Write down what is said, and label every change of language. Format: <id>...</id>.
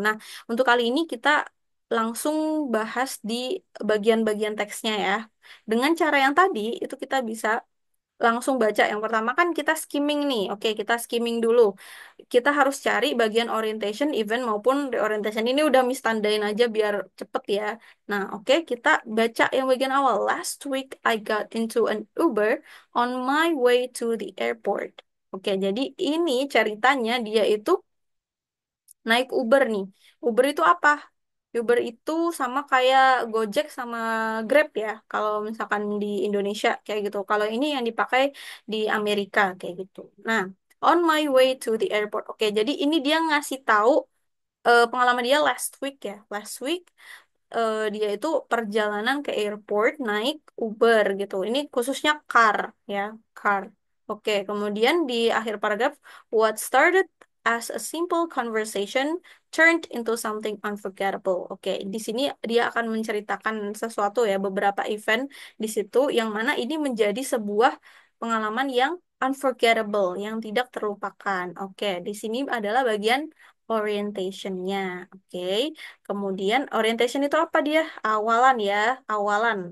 <id>Nah, untuk kali ini kita langsung bahas di bagian-bagian teksnya ya. Dengan cara yang tadi itu kita bisa langsung baca. Yang pertama kan kita skimming nih. Oke, kita skimming dulu. Kita harus cari bagian orientation, event maupun reorientation. Ini udah Miss tandain aja biar cepet ya. Nah, oke, kita baca yang bagian awal.</id> <en>Last week I got into an Uber on my way to the airport.</en> <id>Oke, jadi ini ceritanya dia itu naik Uber nih. Uber itu apa? Uber itu sama kayak Gojek sama Grab ya. Kalau misalkan di Indonesia kayak gitu. Kalau ini yang dipakai di Amerika kayak gitu.</id> <en>Nah, on my way to the airport.</en> <id>Oke, jadi ini dia ngasih tahu pengalaman dia</id> <en>last week</en> <id>ya.</id> <en>Last week</en> <id>dia itu perjalanan ke airport naik Uber gitu. Ini khususnya car ya, car. Oke, kemudian di akhir paragraf,</id> <en>what started as a simple conversation turned into something unforgettable.</en> <id>Oke, di sini dia akan menceritakan sesuatu ya, beberapa event di situ yang mana ini menjadi sebuah pengalaman yang unforgettable, yang tidak terlupakan. Oke, di sini adalah bagian orientationnya. Oke. Kemudian orientation itu apa dia? Awalan ya, awalan.</id>